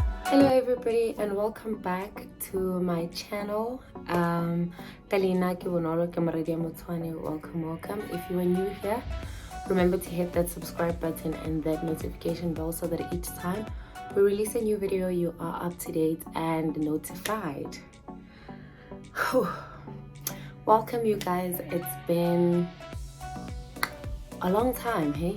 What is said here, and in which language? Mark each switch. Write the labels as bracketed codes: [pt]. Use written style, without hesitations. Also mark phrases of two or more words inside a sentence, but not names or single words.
[en] Hello everybody and welcome back to my channel. [tn] Kalina ke bonolo ke Moradia Motswane. [en] Welcome. If you are new here, remember to hit that subscribe button and that notification bell so that each time we release a new video you are up to date and notified. Whew. Welcome you guys. It's been a long time, hey?